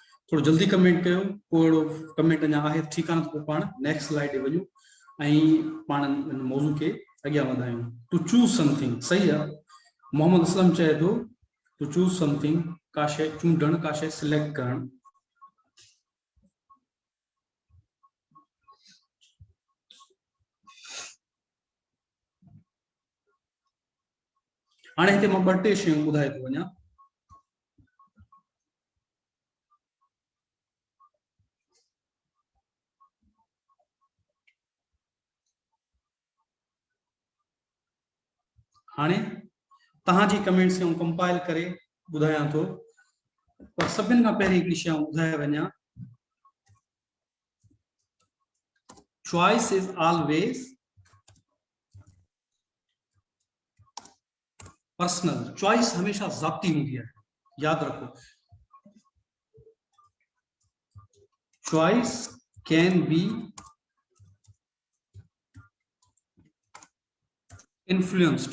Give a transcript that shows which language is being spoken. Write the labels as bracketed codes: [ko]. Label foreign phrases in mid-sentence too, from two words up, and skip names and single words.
[sd] थोड़ा जल्दी कमेंट कयो, कोई कमेंट अञा आहे ठीक आहे तो पाण नेक्स्ट स्लाइड ते वञूं ऐं पाण मौजू के अॻियां वधायूं। [en] to choose something, [ur] صحیح ہے. [en] मोहम्मद असलम [sd] चए थो [en] to choose something, [sd] का शइ चूंडण, का शइ सिलेक्ट करण। हाणे हिते मां 2-3 शयूं ॿुधाए थो वञा। हाणे तव्हांजी कमेंट्स खे कंपाइल करे ॿुधायां थो, पर सभिनि खां पहिरीं हिकिड़ी शइ ॿुधाए वञा। [en] choice is always personal. [ur] چوائس ہمیشہ ذاتی ہوتی ہے، یاد رکھو. [en] choice can be influenced.